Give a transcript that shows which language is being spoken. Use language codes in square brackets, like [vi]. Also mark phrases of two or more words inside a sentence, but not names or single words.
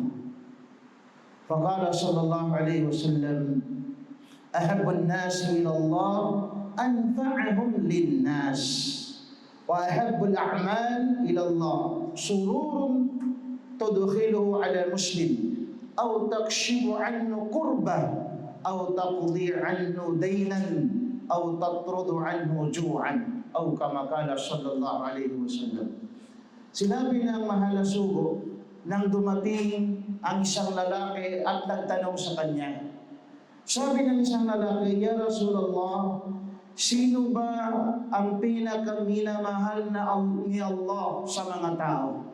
[ar] فقال صلى الله عليه وسلم أحب الناس إلى الله أنفعهم للناس وأحب الأعمال إلى الله سرور تدخله على مسلم أو تكشف عنه كربة أو تقضي عنه دينا أو تطرد عنه جوعا أو كما قال صلى الله عليه وسلم. [tl] Sinabi ng mahal na sugo nang dumating ang isang lalaki at nagtanong sa kanya. Sabi ng isang lalaki, [ar] يا رسول الله, [tl] sino ba ang pinakaminamahal ni Allah sa mga tao?